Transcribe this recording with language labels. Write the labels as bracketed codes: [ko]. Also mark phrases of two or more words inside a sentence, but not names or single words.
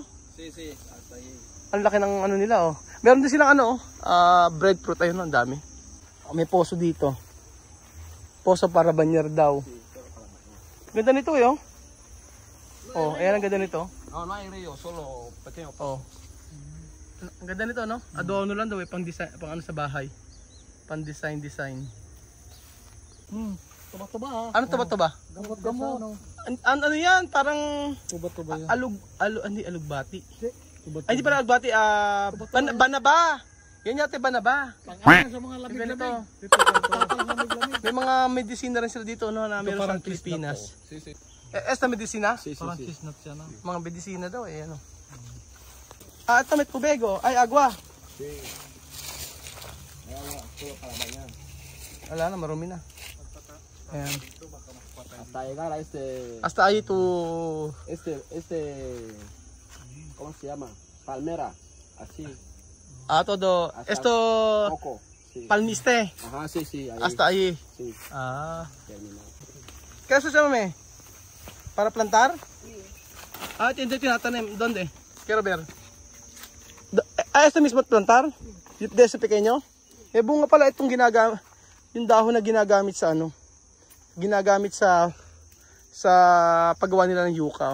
[es] Sí, sí, hasta ahí. [tl] Ang laki ng ano nila, oh. Meron din silang ano, breadfruit. Ayun, ang dami. May poso dito. Poso para banyer daw. Ganda nito, eh, oh. Oh, ayan ang ganda nito. [es] No, no hay río, solo pequeño. [tl] Oh. Ang ganda nito, no? Adorno lang daw, eh, pang design, pang ano sa bahay. Pang design. Tuba-tuba ha. Ano to ba? Gamot-gamot. Ano yan? Parang Tuba-tuba yan. alugbati. Tuba-tuba. Ay, hindi pala alugbati, banaba. Yan yate banaba. Pang-ayan sa mga Yung lamig-lamig. ganito. Dito, lamig-lamig. May mga medisina rin sila dito, no? Na meron sa Pilipinas. [es] Sí, sí. Esta medicina? Sí, sí, [tl] Parang [es] sí. [tl] chestnut siya na. Mga medisina daw, eh, ano. Ito may tubego. Ay, [es] agua. Sí. Todo para bañar. [tl] Wala na, marumi na. Ayan. [es] Hasta llegar a Hasta ahí tu... ¿cómo se llama? Palmera, así. Ah, todo. Esto, Poco. Sí. palmiste. Ajá, sí, sí. Ahí. Hasta ahí. Sí. Ah. Terminado. ¿Qué haces, mami? ¿Para plantar? [tl] Ah, hindi tinatanim. [es] ¿Dónde? Quiero ver. Este mismo plantar? De ese pequeño? [tl] Eh, bunga pala itong ginagamit. Yung dahon na ginagamit sa ano? Ginagamit sa paggawa nila ng yuca.